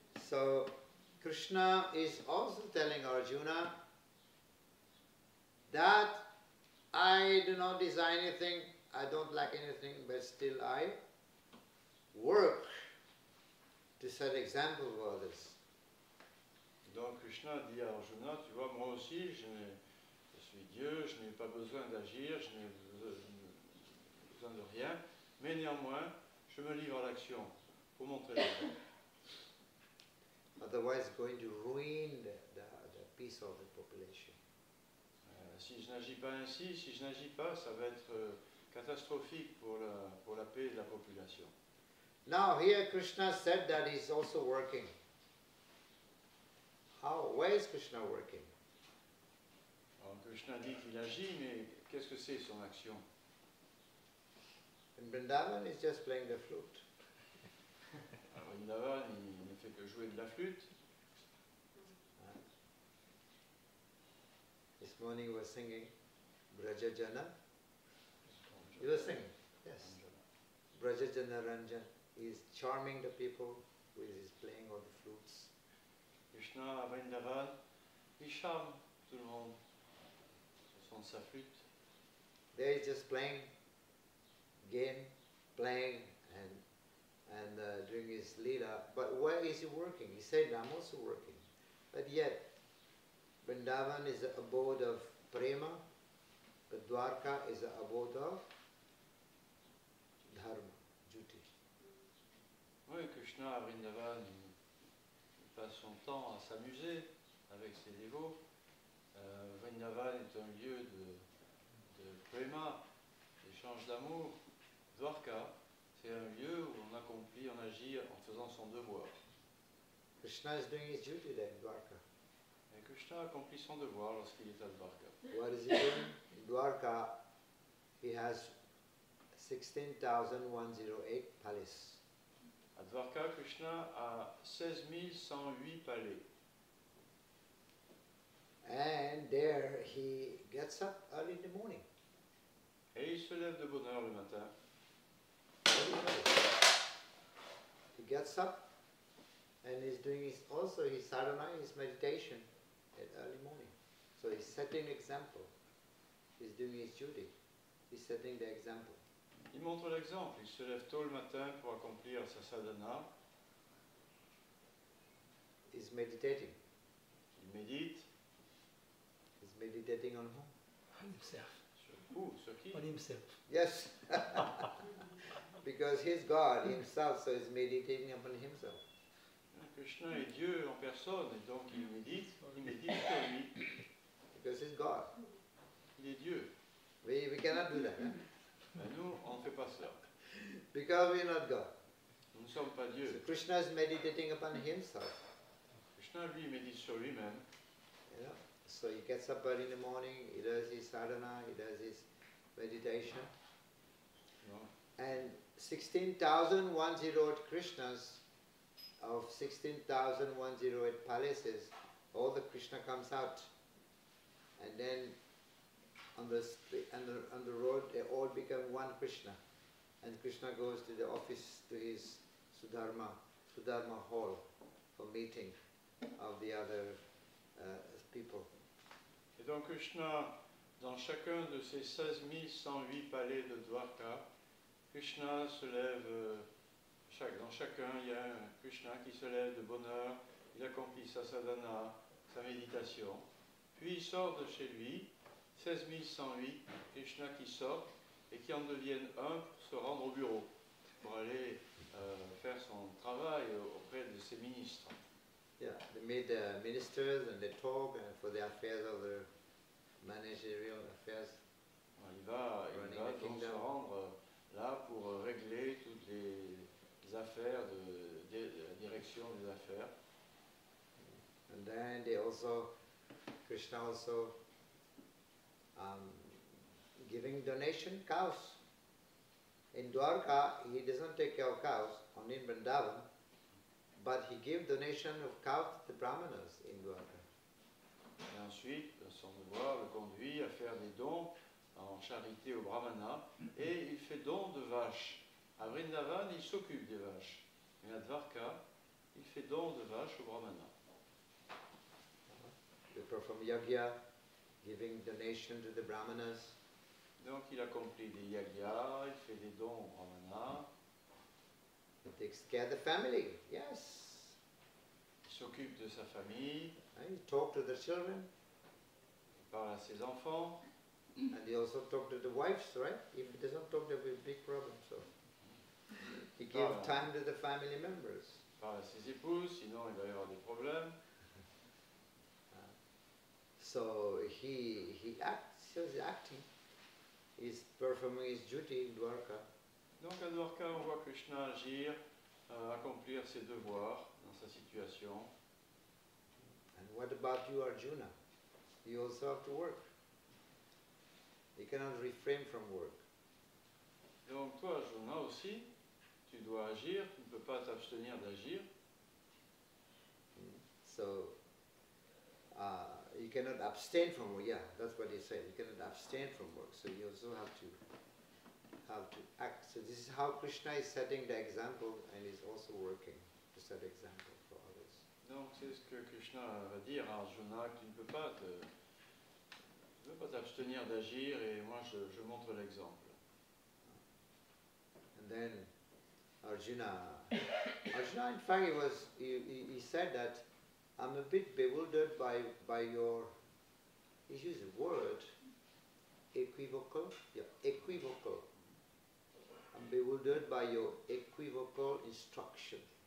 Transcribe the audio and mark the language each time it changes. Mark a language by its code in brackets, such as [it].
[en] So Krishna is also telling Arjuna that I do not desire anything, I don't lack anything, but still I work to set example for others. [fr] Donc Krishna dit à Arjuna, tu vois, moi aussi, je suis Dieu, je n'ai pas besoin d'agir, je n'ai besoin de rien, mais néanmoins, je me livre à l'action pour montrer l'exemple. [en] Otherwise going to ruin the peace of the population. [fr] Si je n'agis pas ainsi, ça va être catastrophique pour la paix de la population. [en] Now here Krishna said that he's also working. How? Where is Krishna working? [fr] Alors Krishna dit qu'il agit, mais qu'est-ce que c'est son action? [en] In Vrindavan, he's just playing the flute. [fr] Alors Vrindavan, il ne fait que jouer de la flûte. [en] This morning he was singing Brajajana. He was singing, yes. Brajajana Ranjan. He is charming the people with his playing of the flutes. [fr] Krishna à Vrindavan, il charme tout le monde au son de sa flûte. [en] There he's just playing game, playing and doing his leela. But where is he working? He said, I'm also working. But yet, Vrindavan is the abode of prema, but Dwarka is the abode of dharma, duty. [fr] Oui, Krishna à Vrindavan, il passe son temps à s'amuser avec ses dévots. Vrindavan est un lieu de prema, d'échange d'amour. Dwarka, c'est un lieu où on accomplit, on agit en faisant son devoir. [en] Krishna is doing his duty there in Dwarka. [fr] Et Krishna accomplit son devoir lorsqu'il est à Dwarka. [en] What is he doing? In Dwarka, he has 16,108 palaces. [fr] À Dwarka, Krishna a 16 108 palais. [en] And there he gets up early in the morning. [fr] Et il se lève de bonne heure le matin. [en] He gets up and he's doing also his sadhana, his meditation at early morning. So he's setting example. He's doing his duty. He's setting the example. [fr] Il montre l'exemple. Il se lève tôt le matin pour accomplir sa sadhana. [en] He's meditating. [fr] Il médite. [en] He's meditating on whom? On himself. [fr] Sur où? Sur qui? [en] On himself. Yes. Because he's God himself, so he's meditating upon himself. [fr] Krishna est Dieu en personne, et donc il médite sur lui. [en] Because he's God. [fr] Il est Dieu. [en] We cannot do that. Huh? [fr] Mais nous, on ne fait pas cela. [en] Because we are not God. [fr] Nous ne sommes pas [en] So [fr] Dieu. [en] Krishna is meditating upon himself. [fr] Krishna, lui, médite sur lui-même. [en] You know? So he gets up early in the morning, he does his sadhana, he does his meditation. [fr] Non. [en] And 16,108 Krishnas of 16,108 palaces, all the Krishna comes out. And then on the street, on the road, they all become one Krishna. And Krishna goes to the office, to his Sudharma hall for meeting of the other people. [fr] Et donc Krishna, dans chacun de ces 16 108 palais de Dwarka, Krishna se lève, dans chacun il y a un Krishna qui se lève de bonne heure, il accomplit sa sadhana, sa méditation, puis il sort de chez lui, 16 108 Krishna qui sortent et qui en deviennent un pour se rendre au bureau, pour aller faire son travail auprès de ses ministres. [en] Yeah, they meet the ministers and they talk for the affairs of the managerial affairs. [fr] Il va [en] Running [fr] donc [en] the kingdom. [fr] se rendre là pour régler toutes les affaires de la direction des affaires. [en] And then they also, Krishna also giving donation cows. In Dwarka, he doesn't take care of cows, only in Vrindavan, but he gives donation of cows to the brahmanas in Dwarka. [fr] Et ensuite, son devoir le conduit à faire des dons en charité aux brahmanas, et il fait don de vaches. À Vrindavan, il s'occupe des vaches. Mais à Dwarka, il fait don de vaches aux brahmanas. [en] They perform yagya, giving donation to the brahmanas. [fr] Donc il accomplit des yagyas, il fait des dons aux brahmanas, [en] He takes care of the family, yes. [fr] il s'occupe de sa famille, [en] And he talks to the children, [fr] il parle à ses enfants, [en] and he also talks to the wives, right? If he doesn't talk, there will be a big problem. So he gives time to the family members. [fr] il parle à ses épouses, sinon il va y avoir des problèmes. [en] So he acts, he's acting. He's performing his duty in Dwarka. [fr] Donc à Dwarka, on voit Krishna agir, accomplir ses devoirs dans sa situation. [en] And what about you, Arjuna? You also have to work. You cannot refrain from work. [fr] Donc toi, Arjuna aussi, tu dois agir, tu ne peux pas t'abstenir d'agir. [en] So, you cannot abstain from work. Yeah, that's what he said. You cannot abstain from work. So you also have to act. So this is how Krishna is setting the example and is also working to set example for others. [fr] Donc c'est ce que Krishna va dire à Arjuna, que tu ne peux pas t'abstenir d'agir, et moi je montre l'exemple. [en] And then Arjuna, in fact, he said that I'm a bit bewildered by your, he used the word equivocal. Yeah, equivocal. I'm bewildered by your equivocal instruction.